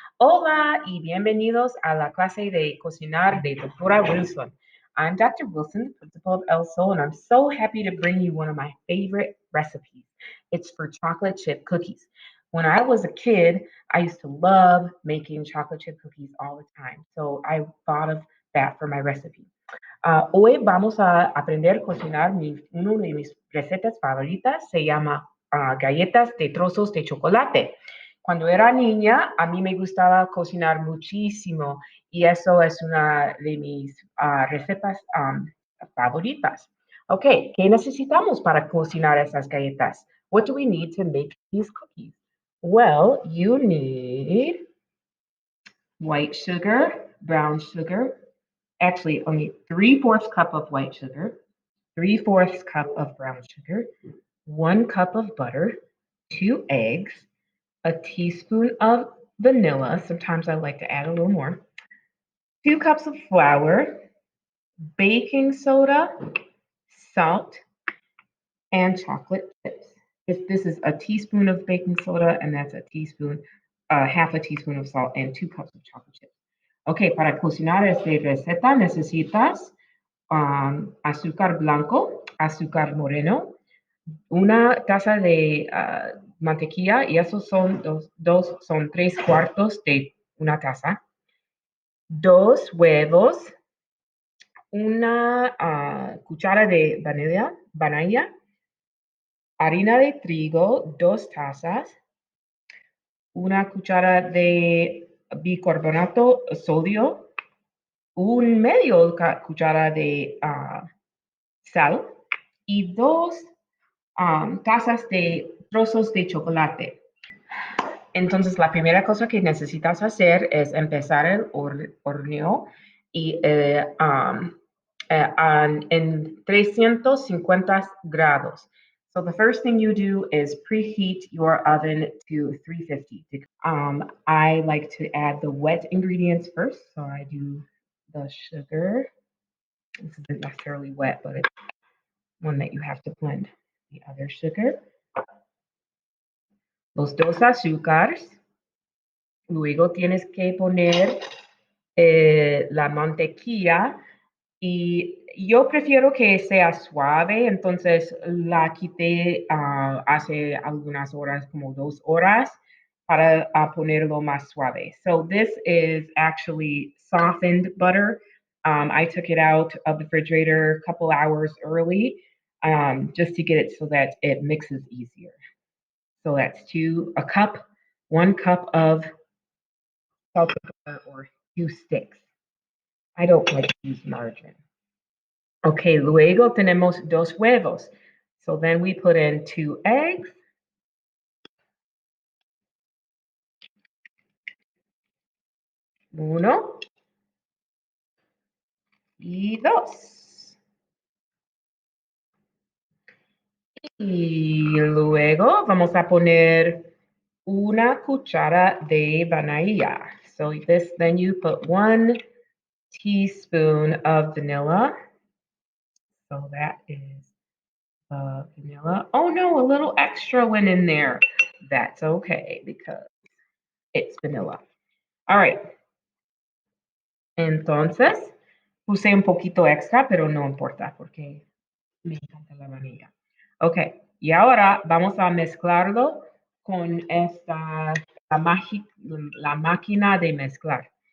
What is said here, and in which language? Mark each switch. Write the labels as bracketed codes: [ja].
[es] Hola y bienvenidos a la clase de cocinar de Doctora Wilson. [en] I'm Dr. Wilson, the principal of El Sol, and I'm so happy to bring you one of my favorite recipes. It's for chocolate chip cookies. When I was a kid, I used to love making chocolate chip cookies all the time. So I thought of that for my recipe. [es] Hoy vamos a aprender a cocinar una de mis recetas favoritas, se llama galletas de trozos de chocolate. Cuando era niña, a mí me gustaba cocinar muchísimo y eso es una de mis recetas favoritas. Ok, ¿qué necesitamos para cocinar esas galletas? [en] What do we need to make these cookies? Well, you need white sugar, brown sugar, actually only 3/4 cup of white sugar, 3/4 cup of brown sugar, 1 cup of butter, 2 eggs, a teaspoon of vanilla. Sometimes I like to add a little more. 2 cups of flour, baking soda, salt, and chocolate chips. If this is a teaspoon of baking soda, and that's a teaspoon, half a teaspoon of salt, and 2 cups of chocolate chips. [es] Ok, para cocinar esta receta necesitas azúcar blanco, azúcar moreno, una taza de mantequilla, y esos son son 3/4 de una taza, 2 huevos, una cuchara de vanilla, harina de trigo, 2 tazas, una cuchara de bicarbonato sodio, un medio cuchara de sal y 2 tazas de trozos de chocolate. Entonces, la primera cosa que necesitas hacer es empezar el horneo y en 350 grados. [en] So the first thing you do is preheat your oven to 350. I like to add the wet ingredients first, so I do the sugar. This isn't necessarily wet, but it's one that you have to blend. The other sugar, [es] los 2 azúcares. Luego tienes que poner la mantequilla y yo prefiero que sea suave, entonces la quité hace algunas horas, como 2 horas, para ponerlo más suave. [en] So this is actually softened butter. I took it out of the refrigerator a couple hours early just to get it so that it mixes easier. So that's 1 cup of salted butter or 2 sticks. I don't like to use margarine. [es] Okay, luego tenemos 2 huevos. [en] So then we put in 2 eggs, [es] uno y dos. Y luego vamos a poner una cuchara de vanilla. [en] So then you put 1 teaspoon of vanilla. So that is vanilla. Oh no, a little extra went in there. That's okay because it's vanilla. All right. [es] Entonces, puse un poquito extra, pero no importa porque me encanta la vanilla. Ok, y ahora vamos a mezclarlo con la máquina de mezclar.